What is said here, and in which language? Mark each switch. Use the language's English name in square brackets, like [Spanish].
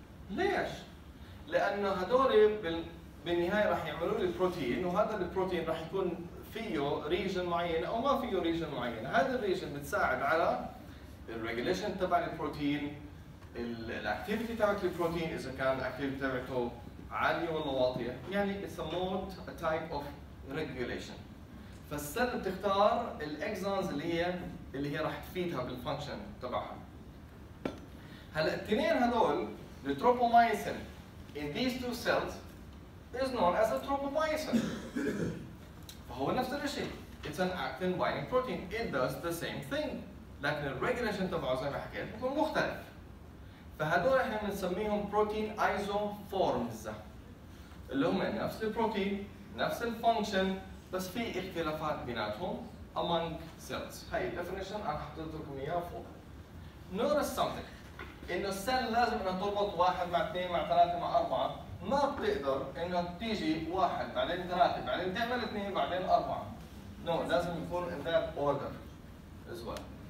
[Arabic] ليش؟ لانه هدول بالنهايه راح يعملوا لي بروتين وهذا البروتين راح يكون فيه ريجن معين او ما فيه ريجن معين، هذا الريجن بتساعد على الريجوليشن تبع البروتين، الاكتيفيتي تبعت البروتين اذا كان الاكتيفيتي تبعته عاليه ولا واطيه، يعني [English] it's a mode a type of regulation. [Arabic] فالسيل بتختار الاكزونز اللي هي راح تفيدها بالفانكشن تبعها. هلا الاثنين هذول [English] التروبومايسين in these two cells is known as a tropomyosin. [Arabic] فهو نفس الشيء. [English] It's an actin binding protein. It does the same thing. [Arabic] لكن الريجوليشن تبعه زي ما حكيت بيكون مختلف. فهدول احنا بنسميهم بروتين ايزوفورمز اللي هم نفس البروتين نفس الفانكشن بس في اختلافات بيناتهم among cells. هاي الديفينيشن انا حطيت لكم اياها فوق. [English] Notice something [Arabic] انه السيل لازم انها تربط 1 مع 2 مع 3 مع 4 ما بتقدر انه تيجي 1 بعدين 3 بعدين تعمل 2 بعدين 4. [English] No [Arabic] لازم يكون [English] in that order as well.